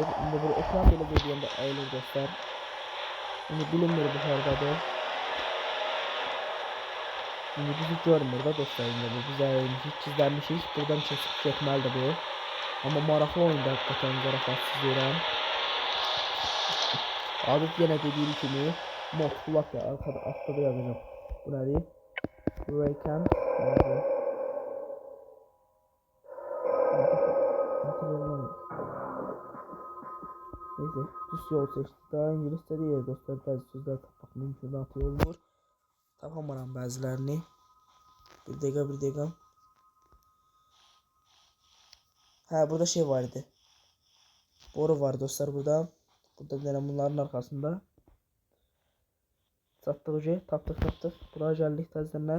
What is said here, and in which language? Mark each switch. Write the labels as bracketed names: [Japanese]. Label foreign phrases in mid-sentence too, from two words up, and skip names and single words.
[Azerbaijani] İndi bu ekran belə gedəndə əyilir dostlar. İndi bilinmir bu hardadır. İndi bizi görmür da dostlar. İndi biz əyilmişik, gizlənmişik. Buradan keçib getməlidir bu. Amma maraqlı oyunda həqiqətən zarafatsız deyirəm. Adı yenə dediyim kimi mod kulak [Turkish] ya arkada altta [Azerbaijani] da yazacağım. Bu nədir? [Turkish] Raycan. Neyse, düz yol seçtik. Daha İngilizce değil dostlar. [Azerbaijani] Bəzi sözlər tapmaq mümkünatı olmur. Tapamaram bəzilərini. Bir dəqiqə. Hə, burada şey var idi. Boru var dostlar burada. Burada denəm bunların arxasında. Tapdıq. Buraya gəldik təzədən.